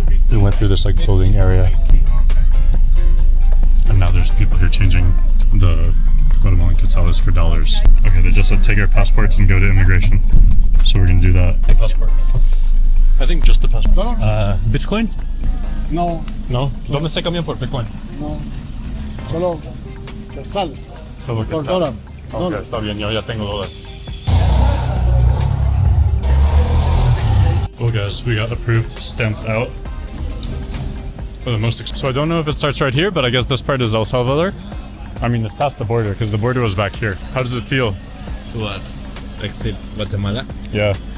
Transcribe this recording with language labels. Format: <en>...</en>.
<en>We went through this like building area. And now there's people here changing the Guatemalan quetzales for dollars. Okay, they just said take our passports and go to immigration. So we're gonna do that. Passport. I think just the passport. No. Bitcoin? No, No.</en> <es>¿Dónde se cambian por Bitcoin? no. Solo quetzal. Solo Por Quetzal. dólar. Ok, Dólar. está bien, yo ya tengo dólar.</es> <en>Well guys, we got approved, stamped out. For the most so I don't know if it starts right here, but I guess this part is El Salvador. I mean, it's past the border, because the border was back here. How does it feel? To what? Exit Guatemala? Yeah.</en>